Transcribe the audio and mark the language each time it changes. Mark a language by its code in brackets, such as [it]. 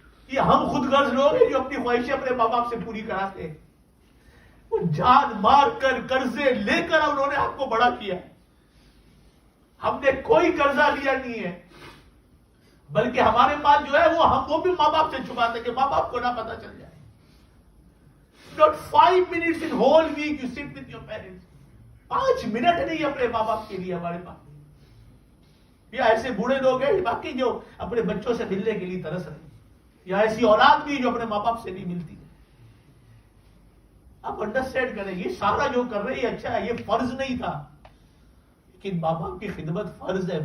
[ur] یہ ہم خود غرض لوگ ہیں جو اپنی خواہشیں اپنے ماں باپ سے پوری کراتے ہیں. وہ جان مار کر قرضے لے کر انہوں نے آپ کو بڑا کیا. ہم نے کوئی قرضہ لیا نہیں ہے, بلکہ ہمارے پاس جو ہے وہ بھی ماں باپ سے چھپاتے کہ ماں باپ کو نہ پتا چل جائے. [en] Not 5 minutes in whole week you sit with your parents. [ur] 5 minute نہیں اپنے ماں باپ کے لیے ہمارے پاس. یا ایسے بوڑھے لوگ ہیں باقی جو اپنے بچوں سے ملنے کے لیے ترس رہے, یا ایسی اولاد بھی جو اپنے ماں باپ سے نہیں ملتی. آپ انڈرسٹینڈ کریں, یہ سارا جو کر رہے ہیں اچھا ہے, یہ فرض نہیں تھا, لیکن ماں باپ کی خدمت فرض ہے.